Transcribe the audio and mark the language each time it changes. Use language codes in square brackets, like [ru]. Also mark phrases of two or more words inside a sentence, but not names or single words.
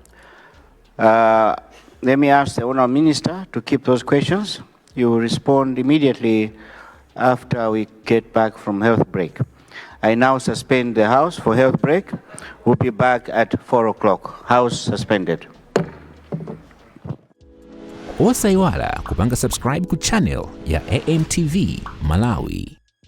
[en] Let me ask the Honourable Minister to keep those questions. You will respond immediately after we get back from health break. I now suspend the House for health break. We'll be back at 4 o'clock. House suspended. [ny] Osaiwala kupanga subscribe ku channel ya AMTV Malawi.